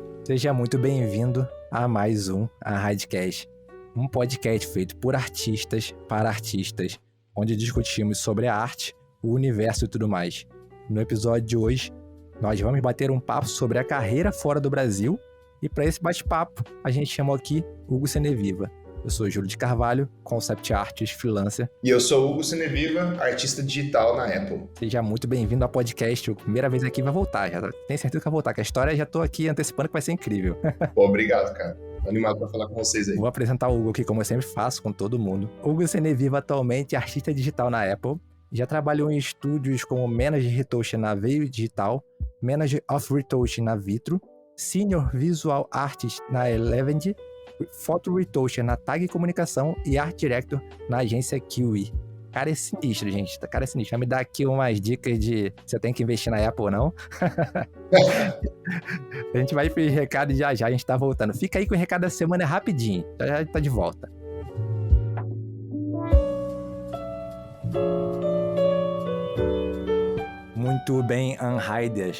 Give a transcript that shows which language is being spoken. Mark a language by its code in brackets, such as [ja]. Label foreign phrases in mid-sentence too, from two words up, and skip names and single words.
[pt] Seja muito bem-vindo a mais um Arradcast, um podcast feito por artistas para artistas, onde discutimos sobre a arte, o universo e tudo mais. No episódio de hoje, nós vamos bater um papo sobre a carreira fora do Brasil e para esse bate-papo, a gente chamou aqui Hugo Seneviva. Eu sou Júlio de Carvalho, [en] concept artist, [pt] freelancer. E eu sou Hugo Seneviva, artista digital na Apple. Seja muito bem-vindo ao podcast. A primeira vez aqui vai voltar, já tenho certeza que vai voltar, que a história já tô aqui antecipando que vai ser incrível. Pô, obrigado, cara. Tô animado pra falar com vocês aí. Vou apresentar o Hugo aqui, como eu sempre faço com todo mundo. Hugo Seneviva atualmente é artista digital na Apple. Já trabalhou em estúdios como [en] Manager Retouch [pt] na Veio Digital, [en] Manager of Retouch [pt] na Vitro, [en] Senior Visual Artist [pt] na Elevend, [en] Photo Retoucher [pt] na Tag Comunicação e [en] Art Director [pt] na agência Kiwi. Cara, é sinistro, gente. Cara, é sinistro. Vai me dar aqui umas dicas de se eu tenho que investir na Apple ou não. A gente vai pro recado já, a gente tá voltando. Fica aí com o recado da semana rapidinho. Já tá de volta. Muito bem, Unhiders.